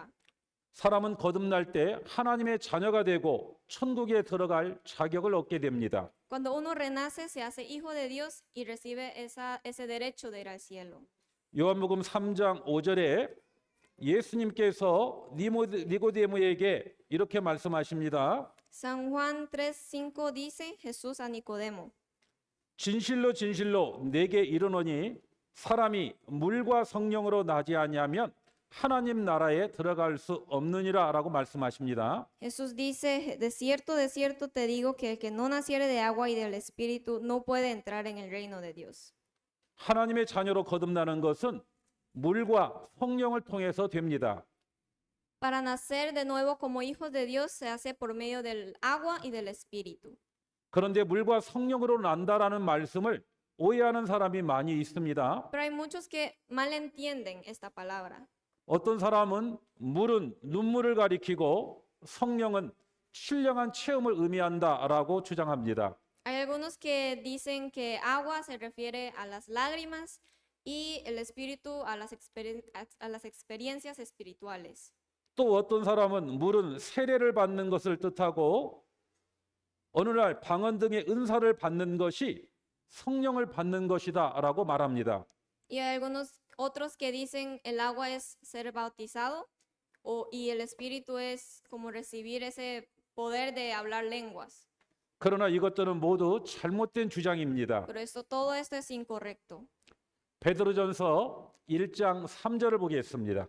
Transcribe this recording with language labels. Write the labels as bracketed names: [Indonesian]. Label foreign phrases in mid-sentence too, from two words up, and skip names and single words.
[Korean] 사람은 거듭날 때 하나님의 자녀가 되고 천국에 들어갈 자격을 얻게 됩니다. [Spanish] Cuando uno renace, se hace hijo de Dios y recibe ese derecho de ir al cielo. [Korean] 요한복음 3장 5절에 예수님께서 니고데모에게 이렇게 말씀하십니다. [Spanish] San Juan 3:5 dice Jesús a Nicodemo: [Korean] 진실로 진실로 내게 이르노니 사람이 물과 성령으로 나지 아니하면 하나님 나라에 들어갈 수 없느니라라고 말씀하십니다. [Spanish] Jesús dice, de cierto te digo que el que no naciere de agua y del Espíritu no puede entrar en el reino de Dios. [Korean] 하나님의 자녀로 거듭나는 것은 물과 성령을 통해서 됩니다. [Spanish] Para nacer de nuevo como hijos de Dios se hace por medio del agua y del Espíritu. [Korean] 그런데 물과 성령으로 난다라는 말씀을 오해하는 사람이 많이 있습니다. [Spanish] Pero hay muchos que mal entienden esta palabra. [Korean] 어떤 사람은 물은 눈물을 가리키고 성령은 신령한 체험을 의미한다라고 주장합니다. [Spanish] Hay algunos que dicen que agua se refiere a las lágrimas y el Espíritu a las experiencias espirituales. [Korean] 또 어떤 사람은 물은 세례를 받는 것을 뜻하고 어느 날 방언 등의 은사를 받는 것이 성령을 받는 것이다라고 말합니다. [Spanish] Y hay algunos otros que dicen el agua es ser bautizado y el espíritu es como recibir ese poder de hablar lenguas. [Korean] 그러나 이것들은 모두 잘못된 주장입니다. [Spanish] Pero todo esto es incorrecto. [Korean] 베드로전서 1장 3절을 보겠습니다.